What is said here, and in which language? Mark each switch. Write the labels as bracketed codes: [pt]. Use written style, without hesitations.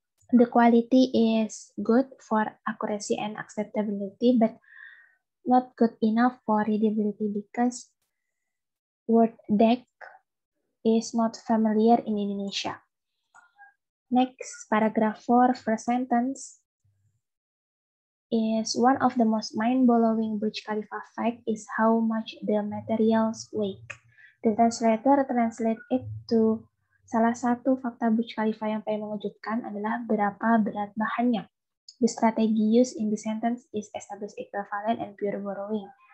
[en] The quality is good for accuracy and acceptability, but not good enough for readability because word deck is not familiar in Indonesia. Next, paragraph 4, first sentence is one of the most mind-blowing Burj Khalifa fact is how much the materials weigh. The translator translate it to [id] salah satu fakta Burj Khalifa yang paling mengejutkan adalah berapa berat bahannya. [en] The strategy used in the sentence is established equivalent and pure borrowing.